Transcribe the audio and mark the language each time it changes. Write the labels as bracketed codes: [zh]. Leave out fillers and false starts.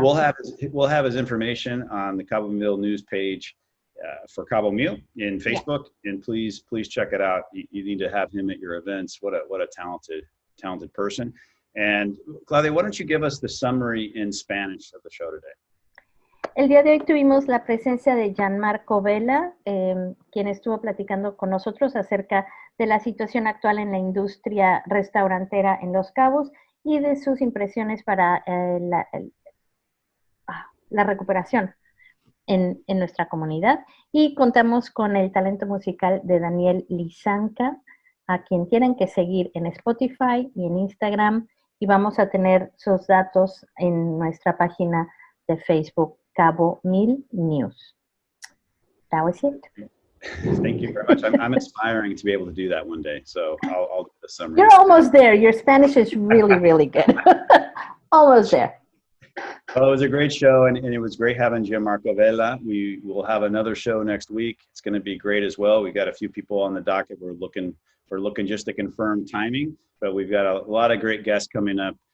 [en] we'll have his information on the Cabomil News page for Cabomil in Facebook, and please check it out. You need to have him at your events. What a talented person. And Claudia, why don't you give us the summary in Spanish of the show today? [es] El día de hoy tuvimos la presencia de Gianmarco Vela, quien estuvo platicando con nosotros acerca de la situación actual en la industria restaurantera en Los Cabos y de sus impresiones para la recuperación en nuestra comunidad. Y contamos con el talento musical de Daniel Lasanca, a quien tienen que seguir en Spotify y en Instagram, y vamos a tener sus datos en nuestra página de Facebook, Cabomilnews. [en] That was it. Thank you very much. I'm aspiring to be able to do that one day, so I'll do the summary. You're almost there. Your Spanish is really good. Almost there. Well, it was a great show, and it was great having Gianmarco Vela. We will have another show next week. It's going to be great as well. We've got a few people on the docket. We're looking just to confirm timing, but we've got a lot of great guests coming up.